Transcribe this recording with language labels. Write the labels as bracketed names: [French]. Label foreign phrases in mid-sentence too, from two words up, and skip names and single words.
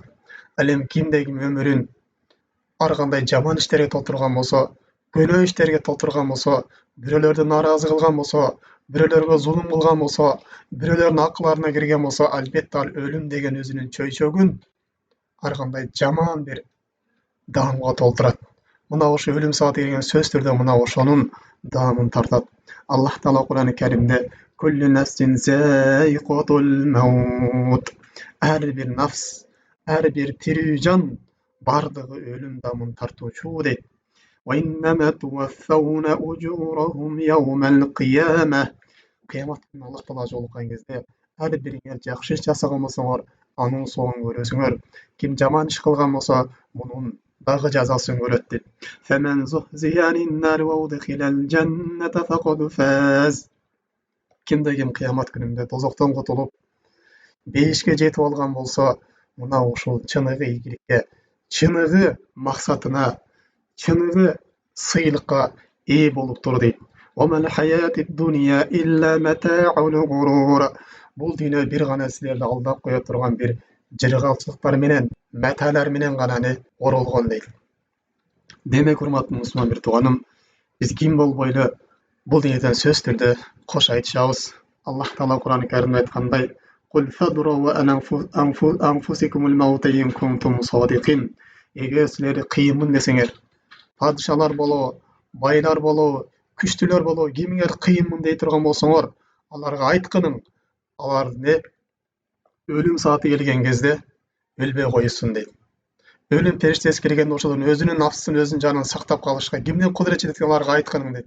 [Kyrgyz] Ал эми кимде ким өмүрүн ар кандай жаман иштерге толтурган болсо, күнөө иштерге толтурган болсо, бирөөлөрдү нааразы кылган болсо, бирөөлөргө зулум кылган болсо, бирөөлөрдүн акыларына кирген болсо, албетте ал өлүм деген өзүнүн чөйчөгүн ар кандай жаман бир даамга толтурат. Мына ошо өлүм сааты келген сөзсүз түрдө мына ошонун даамын тартат. Аллах Таала Кур'ан-ы Каримде: [Arabic] "كل نفس ذائقة الموت". [Kyrgyz] Ар бир нафс, ар бир тирүү жан бардыгы өлүм даамын тартуучу дейт. [Arabic] "وإنما توفون أجورهم يوم القيامة". [Kyrgyz] Кыямат күнү Аллах Таала жолуккан кезде ар бириңер жакшы иш жасаган болсоңор, анын соңун көрөсүңөр. Ким жаман иш кылган болсо, мунун дагы жазасын көрөт дейт. [Arabic] "فمن زحزح عن النار وأدخل الجنة فقد فاز". [Kyrgyz] Кимде ким кыямат күнүндө тозоктон кутулуп, бейишке жетип алган болсо, мына ушул чыныгы ийгиликке, чыныгы максатына, чыныгы сыйлыкка ээ болуптур дейт. [Arabic] "وما الحياة الدنيا إلا متاع الغرور". [Kyrgyz] Бул дүйнө бир гана силерди алдап кое турган бир жыргалчылыктар менен, маталар менен гана оролгон дейт. Демек, урматтуу мусулман бир тууганым, биз ким болбойлу бул дүйнөдөн сөзсүз түрдө кош айтышабыз. Аллах Таала Кур'ан-ы Каримде айткандай: [Arabic] "قل فادرءوا أنفسكم الموت إن كنتم صادقين." [Kyrgyz] Эгер силер кыйынмын десеңер, падышалар болобу, байлар болобу, күчтүүлөр болобу, кимиңер кыйынмын дей турган болсоңор, аларга айткының, алар өлүм сааты келген кезде өлбөй коюшсун дейт. Өлүм периштеси келгенде ошолордун өзүнүн нафсын, өзүнүн жанын сактап калышка кимдин кудурет жетет экен аларга айтканың дейт.